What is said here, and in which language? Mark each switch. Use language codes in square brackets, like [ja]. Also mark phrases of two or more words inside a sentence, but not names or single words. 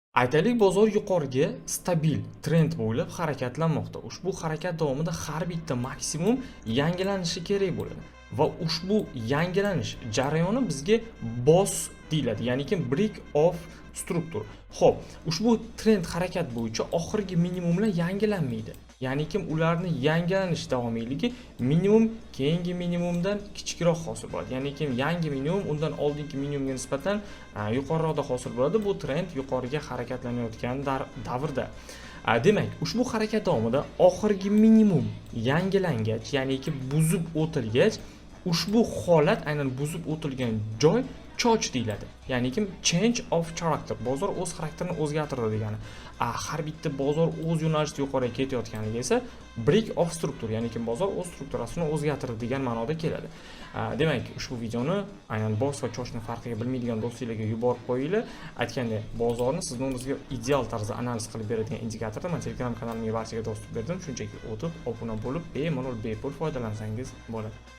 [uz] Aytaylik, bozor yuqoriga stabil trend bo'ylab harakatlanmoqda. Ushbu harakat davomida har bitta maksimum yangilanishi kerak bo'ladi va ushbu yangilanish jarayoni bizga BOS deyiladi, ya'ni [en] break of structure. [uz] Xo'p, ushbu trend harakat bo'yicha oxirgi minimumlar yangilanmaydi. Ya'ni ularni yangilanish davomiyligi minimum keyingi minimumdan kichikroq hosil bo'ladi. Ya'ni yangi minimum undan oldingi minimumga nisbatan yuqoriroqda hosil bo'ladi. Bu trend yuqoriga harakatlanayotgan davrda. Demak, ushbu harakat davomida oxirgi minimum yangilangach, ya'ni buzib o'tilgach, ushbu holat, aynan buzib o'tilgan joy choch deyiladi. [en] Ya'ni change of character, [uz] bozor o'z xarakterini o'zgartirdi degani. Har bitta bozor o'z yo'nalishida yuqoriga ketayotganiga esa [en] break of structure, [uz] ya'ni bozor o'z strukturasini o'zgartirdi degan ma'noda keladi. Demak, ushbu videoni aynan BOS va chochning farqiga bilmaydigan do'stlarga yuborib qo'yinglar. Aytgandek, bozorni sizni o'zingizga ideal tarzda analiz qilib beradigan indikatorda men Telegram kanalimga barchaga dostуп berdim. Shunchaki o'tib, obuna bo'lib, bemalol bepul foydalansangiz bo'ladi.